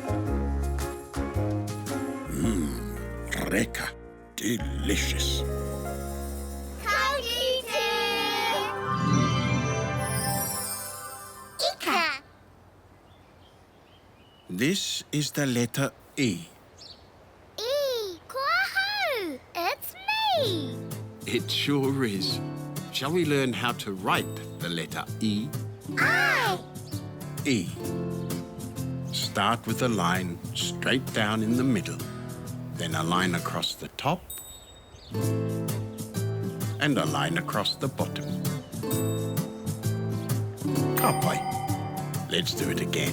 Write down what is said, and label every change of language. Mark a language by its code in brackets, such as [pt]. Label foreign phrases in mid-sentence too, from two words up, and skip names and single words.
[mi] Reka, delicious. Ika! [en] This is the letter E. [mi] Kua hau! [en] It's me! It sure is. Shall we learn how to write the letter E? [mi] I! E. [en] Start with a line straight down in the middle, then a line across the top, and a line across the bottom. Kapai. Let's do it again.